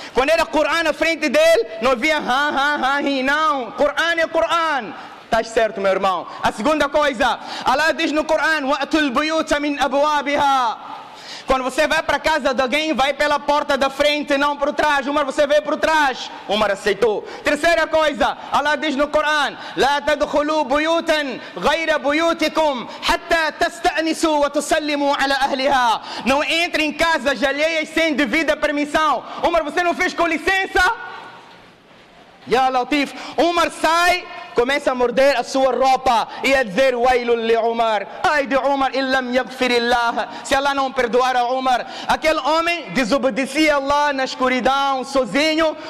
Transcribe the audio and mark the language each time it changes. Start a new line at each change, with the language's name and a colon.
Portuguese: Quando era Coran na frente dele, não havia não. Coran é Coran. Estás certo, meu irmão. A segunda coisa, Allah diz no Coran:
Arabic: وَأْتُوا الْبُيُوتَ مِنْ أَبْوَابِهَا.
Portuguese: Quando você vai para a casa de alguém, vai pela porta da frente, não por trás. Umar, você veio por trás. Umar aceitou. Terceira coisa, Allah diz no Coran:
Arabic: لا تدخلوا بيوتا غير بيوتكم حتى تستأنسوا وتسلموا على أهلها.
Portuguese: Não entre em casas alheias sem devida permissão. Umar, você não fez com licença? Ya Latif. Umar sai, começa a morder a sua roupa e a dizer:
Arabic: Wailul li Umar,
Portuguese: ai de Umar,
Arabic: illam yaghfirillah.
Portuguese: Se Allah não perdoar a Umar, aquele homem desobedecia a Allah na escuridão, sozinho.